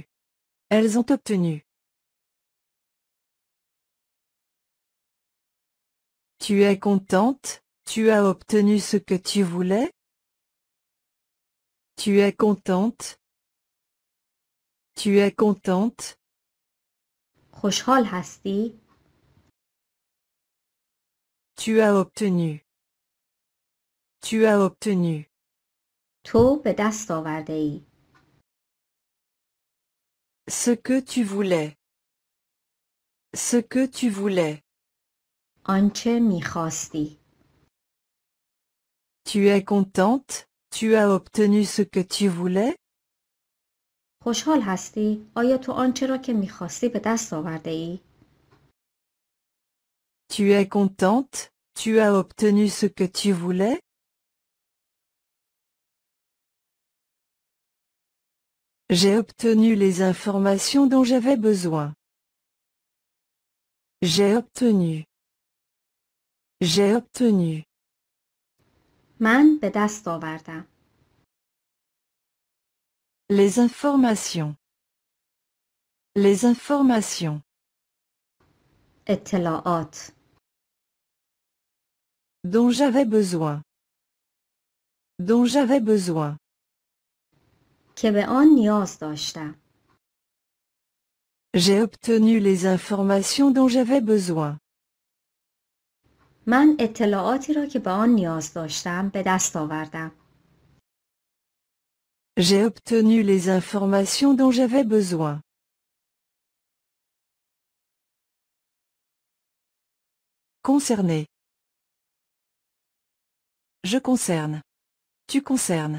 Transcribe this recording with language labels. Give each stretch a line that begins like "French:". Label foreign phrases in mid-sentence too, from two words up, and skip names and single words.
French: Elles ont obtenu. Tu es contente, tu as obtenu ce que tu voulais? Tu es contente? Tu es contente?
Persian: خوشحال هستی؟
French: Tu as obtenu. Tu as obtenu.
Persian: تو به دست آورده ای.
French: Ce que tu voulais. Ce que tu voulais.
Persian: آنچه میخواستی.
French: Tu es contente, tu as obtenu ce que tu voulais?
Persian: خوشحال هستی؟ آیا تو آنچه را که میخواستی به دست آورده ای؟
French: Tu es contente, tu as obtenu ce que tu voulais? J'ai obtenu les informations dont j'avais besoin. J'ai obtenu. J'ai obtenu.
Persian: من به دست آوردم.
French: Les informations. Les informations.
Persian: اطلاعات.
French: Dont j'avais besoin. Dont j'avais besoin.
Persian: که به آن نیاز داشتم.
French: J'ai obtenu les informations dont j'avais besoin.
Persian: من اطلاعاتی را که به آن نیاز داشتم به دست آوردم.
French: J'ai obtenu les informations dont j'avais besoin. Concerner. Je concerne. Tu concernes.